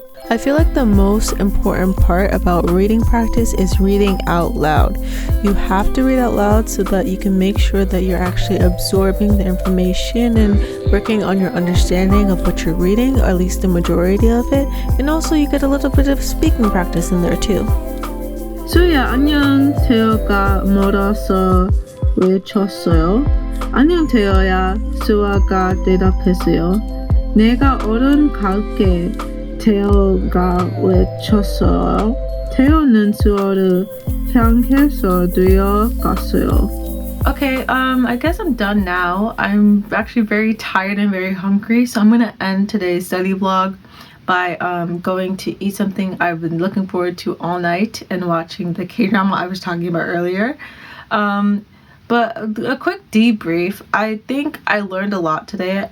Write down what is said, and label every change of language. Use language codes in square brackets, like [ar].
[en] I feel like the most important part about reading practice is reading out loud. You have to read out loud so that you can make sure that you're actually absorbing the information and working on your understanding of what you're reading, or at least the majority of it. And also you get a little bit of speaking practice in there too. [ko] 수야, 안녕. 태어가 멀어서 외쳤어요. 안녕 태어야. 수아가 대답했어요. 내가 얼른 갈게. 태어가 외쳤어요. 태어는 수어를 향해서 뛰어갔어요. [en] Okay, I guess I'm done now. I'm actually very tired and very hungry, so I'm gonna end today's study vlog by going to eat something I've been looking forward to all night and watching the K-drama I was talking about earlier. But a quick debrief, I think I learned a lot today.